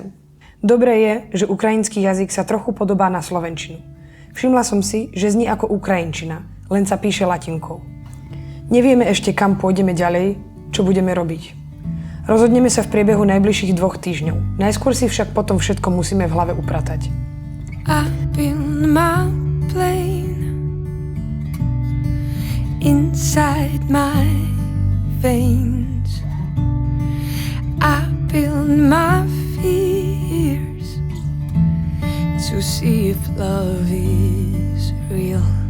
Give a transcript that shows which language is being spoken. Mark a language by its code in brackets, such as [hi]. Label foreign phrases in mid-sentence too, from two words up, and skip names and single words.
[sk] Dobré je, že ukrajinský jazyk sa trochu podobá na slovenčinu. Všimla som si, že znie ako ukrajinčina, len sa píše latinkou. Nevieme ešte, kam pôjdeme ďalej, čo budeme robiť. Rozhodneme sa v priebehu najbližších 2 týždňov. Najskôr si však potom všetko musíme v hlave upratať. [en] I build my plane inside my veins. I build my fears to see if love is real.